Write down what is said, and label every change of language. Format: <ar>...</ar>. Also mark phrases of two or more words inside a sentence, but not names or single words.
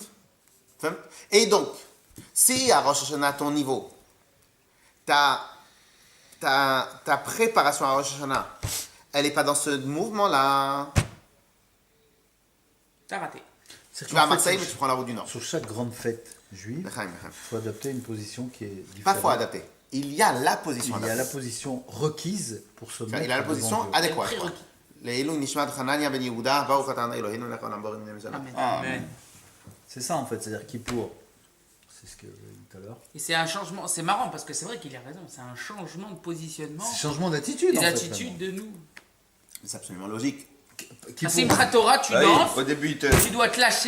<fr>Et donc, si à Rosh Hashanah, à ton niveau, ta préparation à Rosh Hashanah, elle n'est pas dans ce mouvement-là, T'as raté. tu vas à Marseille, mais tu prends la route du Nord. Sur chaque grande fête juive, Lechaim. il faut adapter une position qui est Pas différente. faut adapter. Il y a la position Il y a la adaptée. position requise pour se mettre Il a la devant position Dieu. adéquate. prérequis.</fr> <he>לעילוי נשמת חנניה בן יהודה ברוך אתה אלוהינו לכל המבורים מן ישראל.</he> <fr>Amen. Amen. C'est ça en fait, c'est-à-dire Kippour, c'est ce que j'ai dit tout à l'heure. Et c'est un changement, c'est marrant parce que c'est vrai qu'il a raison, c'est un changement de positionnement C'est changement d'attitude des en fait. attitudes de nous. C'est absolument logique. À Simchat Torah, tu Ah oui, danses, au début, il te. tu dois te lâcher.</fr>